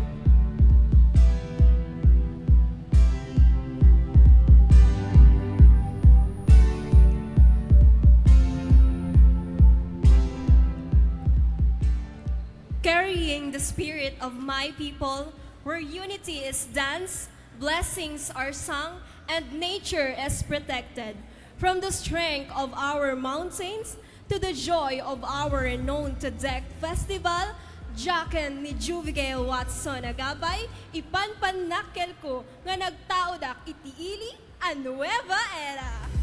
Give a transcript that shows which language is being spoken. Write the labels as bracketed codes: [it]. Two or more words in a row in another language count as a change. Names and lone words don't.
[en] Carrying the spirit of my people, where unity is danced, blessings are sung, and nature is protected. From the strength of our mountains to the joy of our renowned Tadek Festival, [ilo] Jaken ni Juvige Watson agabay, ipanpanakkel ko nga nagtaudak itiili a Nueva Era.